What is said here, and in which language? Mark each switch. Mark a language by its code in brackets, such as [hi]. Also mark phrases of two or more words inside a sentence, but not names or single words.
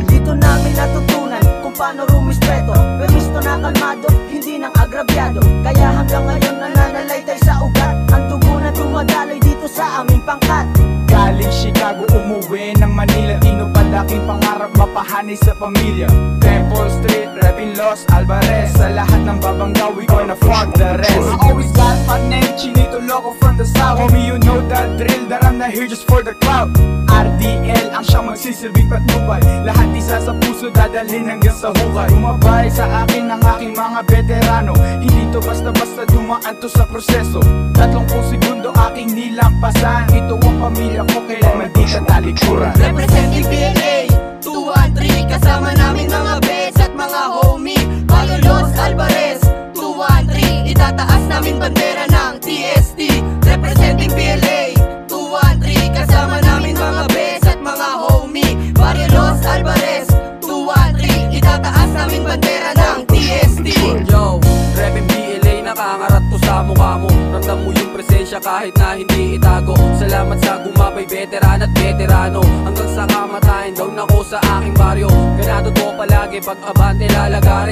[tl] Dito namin natutunan kung paano rumispeto. Pemisto na kalmado, hindi nang agrabyado. Kaya hanggang ngayon nananalaytay sa ugat. Ang dugo na dumadaloy dito sa aming pangkat. Galing Chicago, umuwi ng Manila. Tino palaking pangarap, mapahanay sa pamilya. [en] Temple Street, repping Los Alvarez. [tl] Sa lahat ng babangga, [en] we gonna fuck the rest. I always got my name, Chinito Loco from the south. Homie, you know that drill, that I'm not here just for the clout. [tl] RDL ang siyang magsisilbing patnubay. Lahat isa sa puso, dadalhin hanggang sa hukay. Umabay sa akin ang aking mga veterano. Hindi to basta-basta dumaan to sa proseso. 30 segundo aking nilampasan. Ito ang pamilya ko, kailanman di ka talikuran. Representing PLA 213, kasama namin mga bes at mga homie. Bago Los Alvarez 213, itataas namin bandera ng TST. Representing PLA 213, kasama namin mga bes at mga homie. Barrio Los Alvarez 213, itataas namin bandera ng TST. Yo, Repping PLA, nakangarat to sa mukha mo. Ramdam mo yung presensya kahit na hindi itago. Salamat sa gumabay, veteran at veterano. Hanggang sa kamatayan, down ako sa aking baryo. Ganado to palagi, pag abante lalagari.